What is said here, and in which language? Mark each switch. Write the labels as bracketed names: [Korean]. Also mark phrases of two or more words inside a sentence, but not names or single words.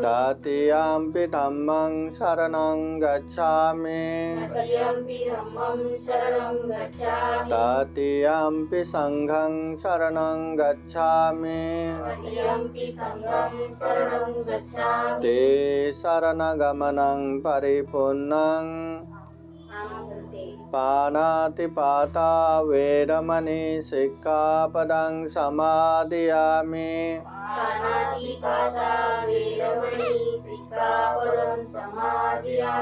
[Pali] तृतीयम्पि धम्मं शरणं गच्छामि तृतीयम्पि धम्मं शरणं गच्छामि तृतीयम्पि संघं शरणं गच्छामि तृतीयम्पि संघं शरणं गच्छामि। ते शरणगमनं परिपूर्णं पानातिपाता वेरमणि सिक्खापदं समादयामि पानातिपाता वेरमणि सिक्खापदं समादयामि।